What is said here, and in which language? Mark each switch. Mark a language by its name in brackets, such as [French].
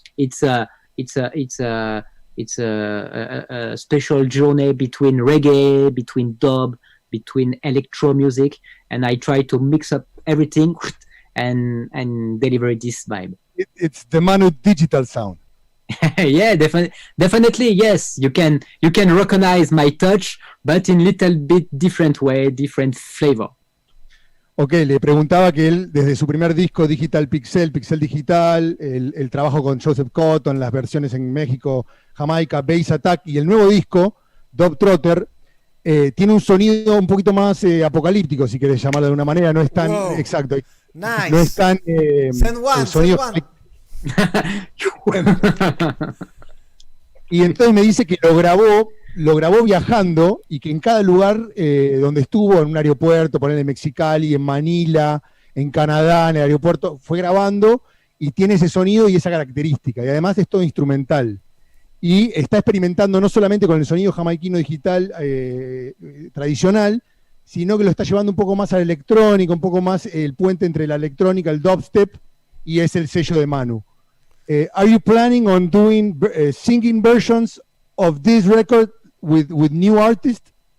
[English] It's a special journey between reggae, between dub, between electro music, and I try to mix up everything and deliver this vibe. It's the Manudigital sound. Yeah, definitely, yes. You can recognize my touch, but in little bit different way, different flavor. [Spanish] Ok, le preguntaba que él, desde su primer disco, Digital Pixel, Pixel Digital, el trabajo con Joseph Cotton, las versiones en México, Jamaica, Bass Attack, y el nuevo disco, Dog Trotter, tiene un sonido un poquito más apocalíptico, si querés llamarlo de una manera, no es tan exacto. [English] Nice. [Spanish] No es tan [English] Send one, [Spanish] el sonido. [English] send [Spanish] Y entonces me dice que lo grabó viajando y que en cada lugar donde estuvo, en un aeropuerto, ponerle en Mexicali, en Manila, en Canadá, en el aeropuerto, fue grabando y tiene ese sonido y esa característica. Y además es todo instrumental. Y está experimentando no solamente con el sonido jamaiquino digital tradicional, sino que lo está llevando un poco más a la electrónica, un poco más el puente entre la electrónica, el dubstep, y es el sello de Manu. [English] Are you planning on doing singing versions of this record with new artists?